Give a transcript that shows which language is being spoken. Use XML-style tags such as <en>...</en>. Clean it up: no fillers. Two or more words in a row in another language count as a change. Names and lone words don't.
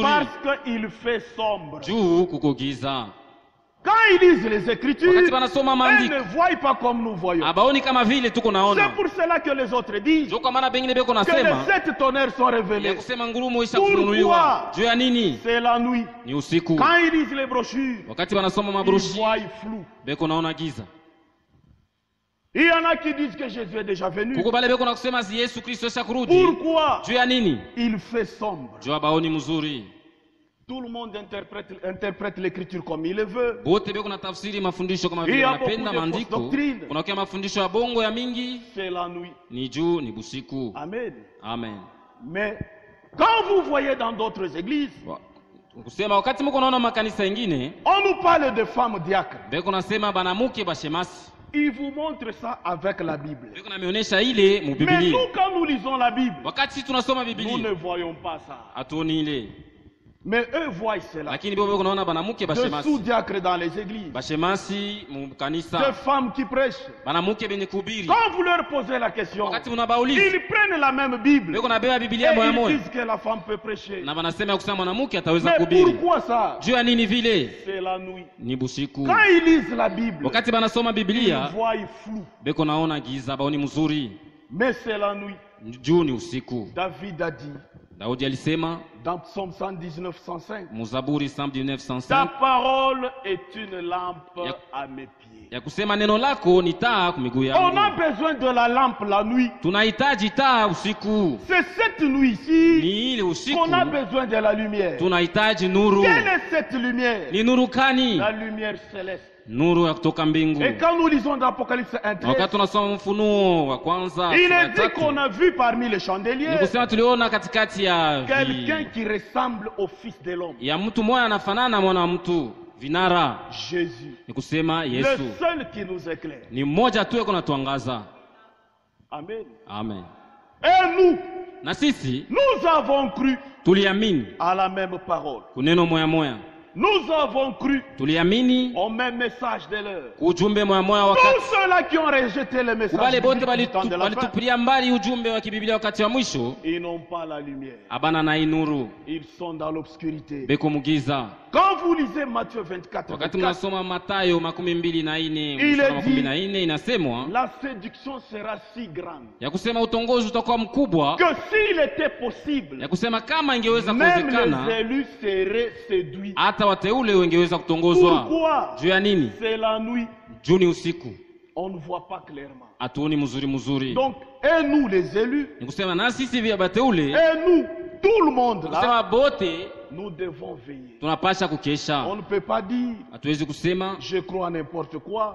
<fr>parce qu'il fait sombre.</fr> <sw>Juu kuko giza.</sw> <fr>Quand ils lisent les Écritures,</fr> <sw>Wakati banasoma</sw> <fr>ils</fr> <sw>maandiko</sw> <fr>ne voient pas comme nous voyons.</fr> <sw>abaoni kama vile tuko</sw> <fr>C'est</fr> <sw>naona.</sw> <fr>pour cela que les autres disent</fr> <sw>Njo kwa maana bengine beko</sw> <fr>que les</fr> <sw>nasema</sw> <fr>7 tonnerres sont</fr> <sw>ya</sw> <fr>révélés.</fr> <sw>kusema ngurumo isha</sw> <fr>Pourquoi?</fr> <sw>kufunuliwa. Juu ya nini?</sw> <fr>C'est la nuit.</fr> <sw>Ni usiku.</sw> <fr>Quand ils lisent les brochures,</fr> <sw>Wakati banasoma</sw> <fr>ils</fr> <sw>mabrushi</sw> <fr>voient flou.</fr> <sw>beko naona giza.</sw> <fr>Il y en a qui disent que Jésus est déjà venu.</fr> <sw>Kuko bale beko na kusema si Yesu Kristo isha kurudi.</sw> <fr>Pourquoi?</fr> <sw>Juu ya nini?</sw> <fr>Il fait sombre.</fr> <sw>Juu abaoni mzuri.</sw> <fr>Tout le monde interprète l'écriture comme il le veut.</fr> <sw>Bote beko na tafsiri mafundisho kama</sw> <fr>Il y</fr> <sw>vile</sw> <fr>a</fr> <sw>wanapenda</sw> <fr>beaucoup de</fr> <sw>maandiko.</sw> <fr>fausses doctrines.</fr> <sw>Kuna kia mafundisho ya bongo ya mingi.</sw> <fr>C'est la nuit.</fr> <sw>Ni juu ni busiku.</sw> <fr>Amen.</fr> <sw>Amen.</sw> <fr>Mais quand vous voyez dans d'autres églises,</fr> <sw>Kusema wakati mko naona makanisa mengine</sw> <fr>on nous parle de femmes diacres.</fr> <sw>beko nasema banamuke bashemasi.</sw> <fr>Ils vous montrent ça avec la Bible.</fr> <sw>Beko nameonesha ile mu</sw> <fr>Mais</fr> <sw>Biblia.</sw> <fr>nous, quand nous lisons la Bible,</fr> <sw>Wakati sisi tunasoma</sw> <fr>nous ne</fr> <sw>Biblia</sw> <fr>voyons pas ça.</fr> <sw>hatuoni ile.</sw> <fr>Mais eux voient cela.</fr> <sw>Lakini beko naona banamuke</sw> <fr>De</fr> <sw>bashemasi.</sw> <fr>sous-diacres dans les églises.</fr> <sw>Bashemasi mu</sw> <fr>De</fr> <sw>kanisa.</sw> <fr>femmes qui prêchent.</fr> <sw>Banamuke benye kuhubiri.</sw> <fr>Quand vous leur posez la question,</fr> <sw>Wakati mnabauliza</sw> <fr>ils prennent la même Bible.</fr> <sw>beko nabeba</sw> <fr>Et</fr> <sw>Biblia moya</sw> <fr>ils</fr> <sw>moya.</sw> <fr>disent que la femme peut prêcher.</fr> <sw>Na banasema kusema mwanamke ataweza</sw> <fr>Mais</fr> <sw>kuhubiri.</sw> <fr>pourquoi ça?</fr> <sw>Juu ya nini vile?</sw> <fr>C'est la nuit.</fr> <sw>Ni busiku.</sw> <fr>Quand ils lisent la Bible,</fr> <sw>Wakati banasoma</sw> <fr>ils</fr> <sw>Biblia</sw> <fr>voient flou.</fr> <sw>beko naona giza baoni mzuri.</sw> <fr>Mais c'est la nuit.</fr> <sw>Juu ni usiku.</sw> <fr>David a dit</fr> <sw>Daudi alisema</sw> <fr>dans Psaume 119, 105,</fr> <sw>Muzaburi 119,</sw> <fr>ta</fr> <sw>105</sw> <fr>parole est une lampe</fr> <sw>Ya-</sw> <fr>à mes pieds.</fr> <sw>ya kusema neno lako ni taa kwa miguu</sw> <fr>On a</fr> <sw>yangu.</sw> <fr>besoin de la lampe la nuit.</fr> <sw>Tunahitaji taa usiku.</sw> <fr>C'est cette nuit-ci</fr> <sw>Ni ile usiku</sw> <fr>qu'on a besoin de la lumière.</fr> <sw>tunahitaji nuru.</sw> <fr>Quelle est cette lumière?</fr> <sw>Ni nuru kani?</sw> <fr>La lumière céleste.</fr> <sw>Nuru ya kutoka mbingu.</sw> <fr>Et quand nous lisons dans Apocalypse 1,</fr> <sw>Na wakati tunasoma Ufunuo wa kwanza</sw> <fr>il</fr> <sw>sura ya</sw> <fr>est dit</fr> <sw>tatu,</sw> <fr>qu'on a vu parmi les</fr> <sw>ni</sw> <fr>chandeliers</fr> <sw>kusema tuliona katikati ya</sw> <fr>quelqu'un qui ressemble au Fils de l'homme,</fr> <sw>ya mtu mmoja anafanana na mwana wa mtu vinara.</sw> <fr>Jésus,</fr> <sw>Ni kusema</sw> <fr>le</fr> <sw>Yesu</sw> <fr>seul qui nous éclaire.</fr> <sw>ni mmoja tu yuko natuangaza.</sw> <fr>Amen.</fr> <sw>Amen.</sw> <fr>Et nous,</fr> <sw>Na sisi</sw> <fr>nous avons cru</fr> <sw>tuliamini</sw> <fr>à la même parole.</fr> <sw>kuneno moya moya,</sw> <fr>Nous avons cru</fr> <sw>tuliamini</sw> <fr>au même message de l'heure.</fr> <sw>ujumbe moya moya. Wakati</sw> <fr>Tous ceux-là qui ont rejeté le message</fr> <sw>kubale bote</sw> <fr>biblique du temps de la fin,</fr> <sw>walitupilia mbali ujumbe wa kibiblia wakati wa mwisho,</sw> <fr>ils n'ont pas la lumière.</fr> <sw>abana na inuru</sw> <fr>Ils sont dans l'obscurité.</fr> <sw>beko mugiza.</sw> <fr>Quand vous lisez Matthieu 24,</fr> <sw>Wakati</sw> <fr>24,</fr> <sw>mnasoma Mathayo 24 Ile mstari wa</sw> <fr>dit-</fr> <sw>14 inasemwa</sw> <fr>la séduction sera si grande</fr> <sw>ya kusema utongozi utakuwa mkubwa,</sw> <fr>que s'il était possible,</fr> <sw>ya kusema kama ingeweza</sw> <fr>même les</fr> <sw>kuwezekana</sw> <fr>élus seraient séduits.</fr> <sw>hata wateule wengeweza kutongozwa.</sw> <fr>Pourquoi?</fr> <sw>Juu ya nini?</sw> <fr>C'est la nuit.</fr> <sw>Juu ni usiku.</sw> <fr>On ne voit pas clairement.</fr> <sw>hatuoni mzuri.</sw> <fr>Donc, et nous les élus,</fr> <sw>Ni kusema na sisi vya bateule,</sw> <fr>et nous, tout le monde</fr> <sw>ni</sw> <fr>là,</fr> <sw>kusema bote</sw> <fr>nous devons veiller.</fr> <sw>tunapasha kukesha.</sw> <fr>On ne peut pas dire,</fr> <sw>Hatuwezi kusema</sw> <fr>je crois à n'importe quoi.</fr>